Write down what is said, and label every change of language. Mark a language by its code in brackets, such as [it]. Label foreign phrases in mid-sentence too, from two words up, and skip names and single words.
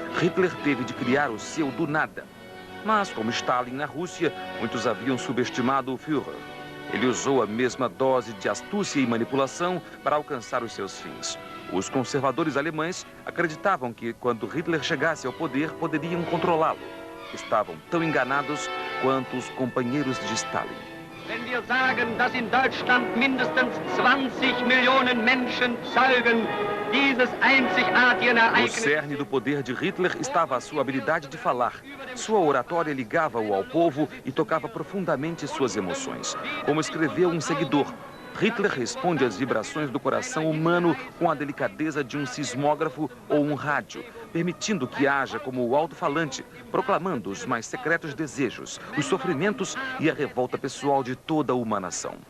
[pt] Hitler teve de criar o seu do nada. Mas, como Stalin na Rússia, muitos haviam subestimado o Führer. Ele usou a mesma dose de astúcia e manipulação para alcançar os seus fins. Os conservadores alemães acreditavam que, quando Hitler chegasse ao poder, poderiam controlá-lo. Estavam tão enganados quanto os companheiros de Stalin. [de] Wenn wir sagen, dass in Deutschland mindestens 20 Millionen Menschen zeugen dieses einzigartigen Ereignisses. [pt] O cerne do poder de Hitler estava a sua habilidade de falar. Sua oratória ligava-o ao povo e tocava profundamente suas emoções. Como escreveu um seguidor, Hitler responde às vibrações do coração humano com a delicadeza de um sismógrafo ou um rádio, permitindo que haja como o alto-falante, proclamando os mais secretos desejos, os sofrimentos e a revolta pessoal de toda uma nação.